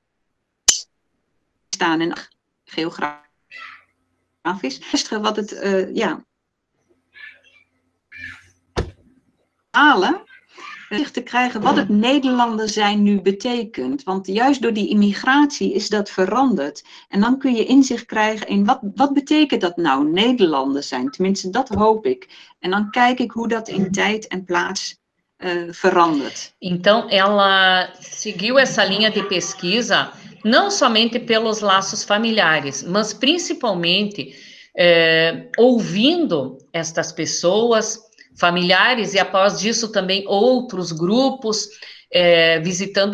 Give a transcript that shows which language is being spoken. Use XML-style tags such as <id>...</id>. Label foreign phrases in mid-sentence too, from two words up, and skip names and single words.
<nl>staan en geografisch, luisteren wat het, verhalen, te krijgen wat het Nederlander zijn nu betekent. Want juist door die immigratie is dat veranderd. En dan kun je inzicht krijgen in wat betekent dat nou, Nederlander zijn. Tenminste, dat hoop ik. En dan kijk ik hoe dat in tijd en plaats verandert.</nl> <pt>Então, ela seguiu essa linha de pesquisa, não somente pelos laços familiares, mas principalmente ouvindo estas pessoas, familiares, e após disso também outros grupos, visitando</pt>